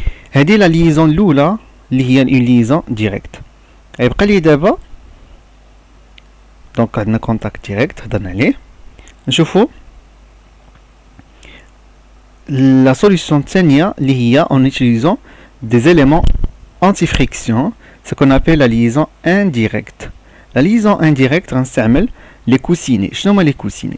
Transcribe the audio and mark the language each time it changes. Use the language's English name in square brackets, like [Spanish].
[Arabic] هذه [French] la liaison [Arabic] الاولى اللي هي [French] une liaison directe. [Arabic] يبقى لي دابا donc عندنا [French] contact direct [Arabic] هضرنا عليه. نشوفوا [French] la solution [Arabic] الثانية اللي هي [French] en utilisant des éléments anti-friction, ce qu'on appelle la liaison indirecte. La liaison indirecte, on s'amène les coussinets. Je nomme les coussinets.